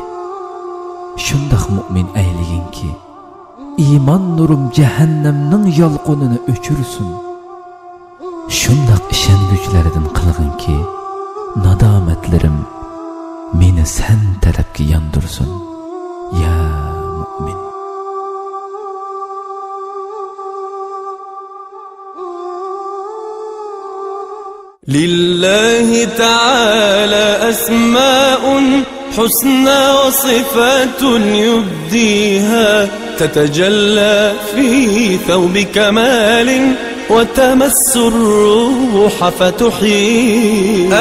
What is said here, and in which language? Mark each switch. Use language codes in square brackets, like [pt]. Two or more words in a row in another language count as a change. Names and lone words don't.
[uz] Shundoq mu'min ayligin-ki, iymon nurim jahannamning yolqinini o'chirsin. Shundoq ishonguvchilardan qilg'in-ki, nadomatlarim meni sen tarafga yondirsin. [ar] يا مؤمن. لله تعالى أسماء حسنى وصفات يبديها تتجلى في ثوب كمال وتمس الروح فتحييها.